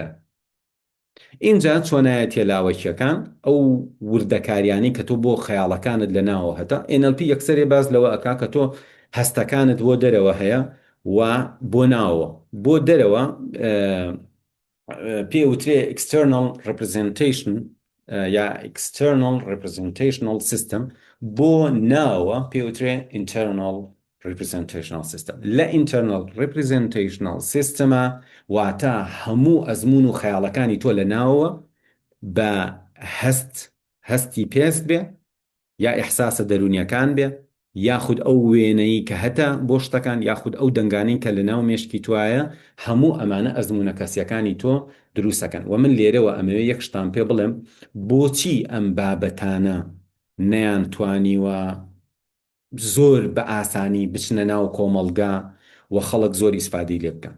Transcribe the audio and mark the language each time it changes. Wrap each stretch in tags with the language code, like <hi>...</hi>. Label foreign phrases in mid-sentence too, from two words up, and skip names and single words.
<ckb>اینجا چۆنایەتە لاوەکیەکان ئەو وردەکاریانی کە تۆ بۆ خەیاڵەکانت لە ناوە هەتا NLP یەکسەرێ باز لەوە ئەکا کە تۆ هەستەکانت بۆ دەرەوە هەیە و بۆ ناوە بۆ دەرەوە پێ وترێ</ckb> <en>external representation یا external representational system</en> <ckb>بۆ ناوە پێ وترێ</ckb> <en>internal representational system لە internal representational system واتە</en> <ckb>هەموو ئەزمون و خەیاڵەکانی تۆ لە ناوە بە هەستی پێست بێ یا ئیحساسە دەرونیەکان بێ یاخود ئەو وێنەی کە هەتا بۆ شتەکان یاخود ئەو دەنگانەی کە لە ناو مێشکی توایە هەموو ئەمانە ئەزمونە کەسیەکانی تۆ دروستەکەن و من لێرەوە ئەمەوێ یەک شتان پێ بڵێم بۆچی ئەم بابەتانە نەیانتوانیوە زۆر بە ئاسانی بچنە ناو کۆمەڵگا و خەڵک زۆری ئیسفادەی لێ بکەن.</ckb>